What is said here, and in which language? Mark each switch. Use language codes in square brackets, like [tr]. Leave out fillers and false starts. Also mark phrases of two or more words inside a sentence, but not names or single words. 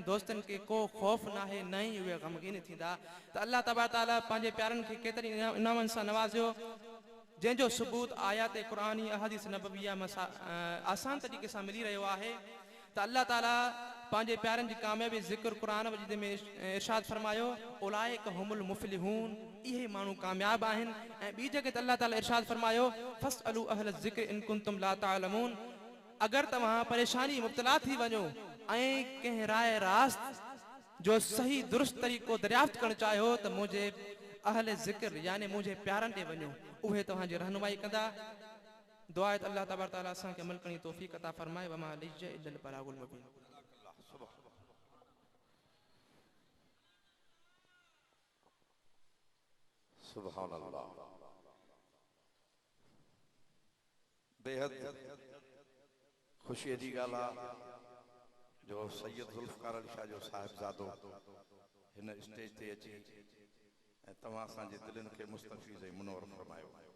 [sd] दोस्तनि खे को ख़ौफ़ नाहे न ई उहे ग़मगीन थींदा त [ar] الله تبارك تعالى [sd] पंहिंजे प्यारनि खे केतिरी इनामनि सां नवाज़ियो जंहिंजो सबूत आयात क़ुरानी अहादीस नबविया आसान तरीक़े सां मिली रहियो आहे त अल्लाह ताला पंहिंजे प्यारनि जी कामयाबी ज़िक्र क़ुरान मजीद में इरशाद फरमायो [ar] أولئك هم المفلحون [sd] इहे माण्हू कामयाब आहिनि ऐं ॿी जगह ते अल्लाह ताला इरशाद फरमायो [ar] فاسألوا أهل الذكر إن كنتم لا تعلمون [sd] अगर तव्हां परेशानी मुब्तला थी वञो ऐं कंहिं राय रास्त जो सही दुरुस्त तरीक़ो दरियाफ़्त करणु चाहियो त मुंहिंजे अहल ज़िक्र यानी मुंहिंजे प्यारनि ॾे वञो उहे तव्हांजी रहनुमाई कंदा दुआ आहे त [ar] الله تبارك تعالى [sd] असांखे अमल करण जी तौफ़ीक़ अता फरमाए [ar] وما عليه إلا البلاغ المبين سبحان الله [sd] बेहद ख़ुशी जी ॻाल्हि आहे जो सैयद ज़ुल्फ़कार अली शाह जो साहिबज़ादो हिन स्टेज ते अची ऐं तव्हां असांजे दिलनि खे मुस्तफ़ीज़ ऐं मुनवर फरमायो